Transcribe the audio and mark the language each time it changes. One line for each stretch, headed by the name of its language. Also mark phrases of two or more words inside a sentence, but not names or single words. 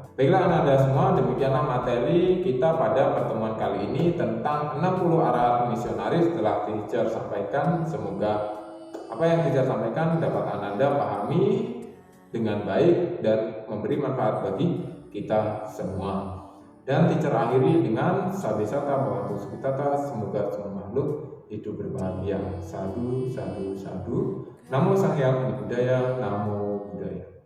Indonesian: Baiklah Ananda semua, demikianlah materi kita pada pertemuan kali ini tentang 60 arahat misionaris telah teacher sampaikan. Semoga apa yang teacher sampaikan dapat Ananda pahami dengan baik dan memberi manfaat bagi kita semua. Dan teacher akhiri dengan
Pali: sabesata bhavantu sukhitata,
Indonesian: semoga semua makhluk hidup berbahagia.
Pali: Sadu, sadu, sadu. Namo Sang Hyang Budaya, Namo Buddhaya.